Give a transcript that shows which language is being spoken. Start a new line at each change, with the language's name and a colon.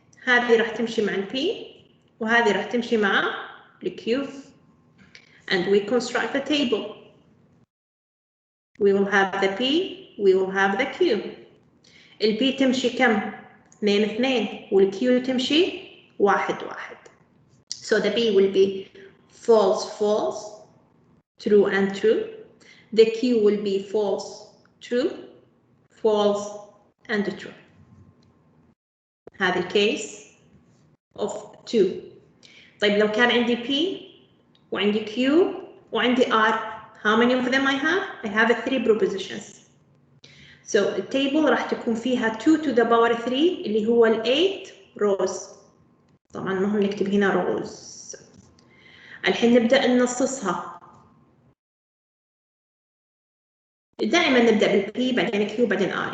Arabic: هذه راح تمشي مع P وهذه راح تمشي مع Q.
English: And we construct the table. We will have the P, we will have the Q.
Arabic: P تمشي كم؟ 2 2 والQ تمشي 1 1.
English: So the P will be false false, true and true. The Q will be false true, false and true.
Arabic: هذا الكيس of 2. طيب لو كان عندي P وعندي Q وعندي R,
English: how many of them I have? I have 3 propositions.
Arabic: So التيبل راح تكون فيها
English: 2 to the power 3
Arabic: اللي هو 8 rows. طبعا مهم نكتب هنا rows. الحين نبدأ ننصصها. دائما نبدأ بالبي بعدين Q بعدين R.